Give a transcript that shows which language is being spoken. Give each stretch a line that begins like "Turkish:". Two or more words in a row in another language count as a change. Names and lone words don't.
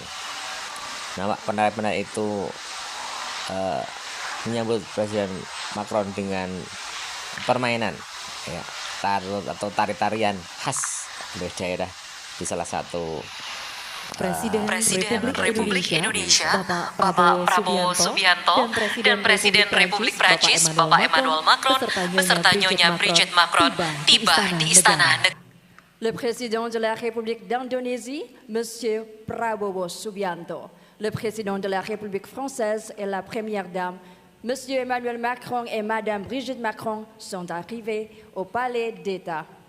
Indonesian: Nampak penari-penari itu menyambut Presiden Macron dengan permainan, ya, atau tari-tarian khas dari daerah di salah satu Presiden Republik Indonesia Bapak Prabowo Subianto dan Presiden Republik Prancis Bapak Emmanuel Macron beserta Nyonya Brigitte Macron tiba di Istana Negara.
French: Le Président de la République d'Indonésie, Monsieur Prabowo Subianto, le Président de la République française et la Première Dame, Monsieur Emmanuel Macron et Madame Brigitte Macron sont arrivés au Palais d'État.